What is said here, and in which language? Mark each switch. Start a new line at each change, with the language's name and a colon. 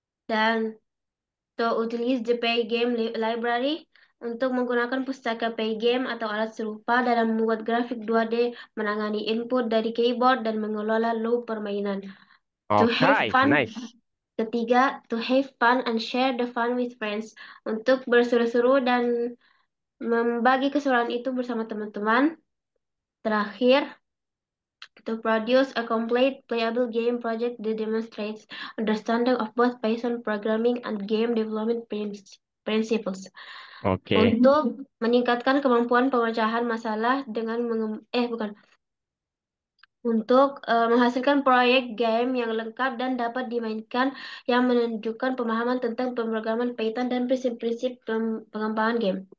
Indonesian: dan
English: to utilize the pay game library
Indonesian: untuk menggunakan pustaka pay game atau alat serupa dalam membuat grafik 2D, menangani input dari keyboard dan mengelola loop permainan.
English: To have Oke. fun. Nice.
Indonesian: Ketiga,
English: to have fun and share the fun with friends.
Indonesian: Untuk berseru-seru dan membagi keseruan itu bersama teman-teman.
English: Terakhir, to produce a complete playable game project that demonstrates understanding of both Python programming and game development principles. Oke.
Indonesian: Untuk meningkatkan kemampuan pemecahan masalah dengan untuk menghasilkan proyek game yang lengkap dan dapat dimainkan yang menunjukkan pemahaman tentang pemrograman Python dan prinsip-prinsip pengembangan game.